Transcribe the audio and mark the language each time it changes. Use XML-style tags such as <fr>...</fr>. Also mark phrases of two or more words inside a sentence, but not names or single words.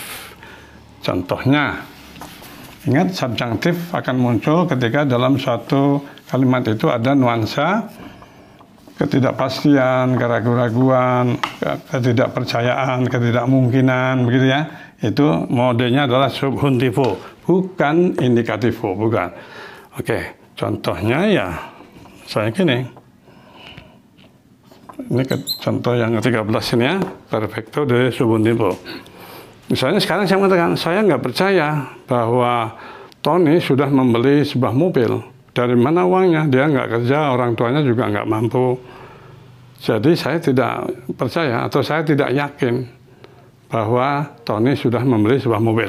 <id>Contohnya, ingat subjunctif akan muncul ketika dalam suatu kalimat itu ada nuansa ketidakpastian, keraguan-raguan, ketidakpercayaan, ketidakmungkinan, begitu ya. Itu modenya adalah subjuntivo, bukan indikativo, bukan. Oke, contohnya ya saya gini. Ini contoh yang ke-13 ini ya,</id> <es>perfecto de subjuntivo.</es> <id>Misalnya sekarang saya mengatakan, saya nggak percaya bahwa Tony sudah membeli sebuah mobil. Dari mana uangnya? Dia nggak kerja, orang tuanya juga nggak mampu. Jadi saya tidak percaya atau saya tidak yakin bahwa Tony sudah membeli sebuah mobil.</id>